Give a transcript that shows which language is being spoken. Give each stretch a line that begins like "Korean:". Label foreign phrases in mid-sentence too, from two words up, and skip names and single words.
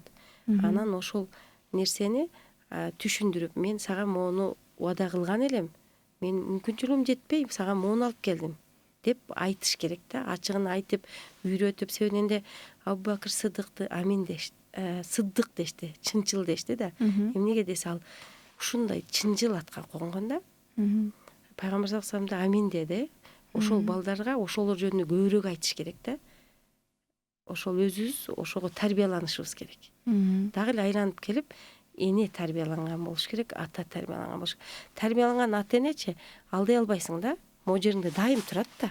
Kyrgyz: Анан ошол нерсени түшүндүрүп, мен сага моуну убада кылган элем, мен мүмкүнчүлүгүм жетпей сага моуну алып келдим деп айтыш керек да. Ачыгын айтып, үйрөтүп, себебинде Абу Бакыр Сыдыкты амин дешти, сыдык дешти, чынчыл дешти да. Эмнеге десе, ал ушундай чынчыл атка конгон да. Пайгамбар
Arabic: صلى الله عليه وسلم
Kyrgyz: амин деди. Ошол балдарга ошолор жөнүндө көбүрөөк айтыш керек да. Ошол өзүбүз ошого тарбияланышыбыз керек. Дагы эле айланып келип, эне тарбияланган болуш керек, ата тарбияланган болуш керек. Тарбияланган ата энечи алдай албайсың да. Могу жериңде дайым турат да.